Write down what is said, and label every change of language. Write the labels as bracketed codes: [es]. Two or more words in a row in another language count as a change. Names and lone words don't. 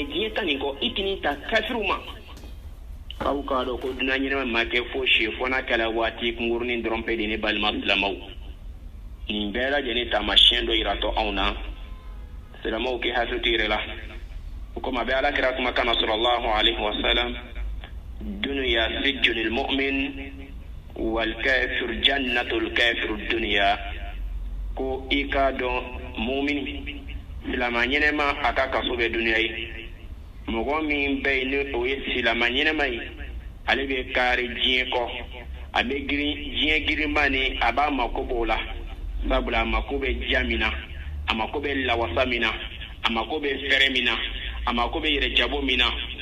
[bm] ta nin kɔ i kini ta kafiriw ma aw k'a dɔn ko dunan ɲɛnɛma ma kɛ fo si fɔ n'a kɛla waati kunkurunin dɔrɔn pe de ne balima silamaw nin bɛɛ lajɛlen taamasiyɛn dɔ yiratɔ anw na silamaw k'i hakili to i yɛrɛ la o kama a bɛ alakira kumakan na [ar] صلى الله عليه وسلم الدنيا سجن المؤمن والكافر جنة الكافر [bm] dunya ko i k'a dɔn mumini silama ɲɛnɛma a ka kaso bɛ duniya ye mɔgɔ min bɛ yen ni o ye silama ɲɛnɛma ye ale bɛ kari diɲɛ kɔ a bɛ girin diɲɛ girinba ni a b'a mako b'o la sabula a mako bɛ diya min na a mako bɛ lawasa min na a mako bɛ fɛrɛ min na a mako bɛ yɛrɛjabo min na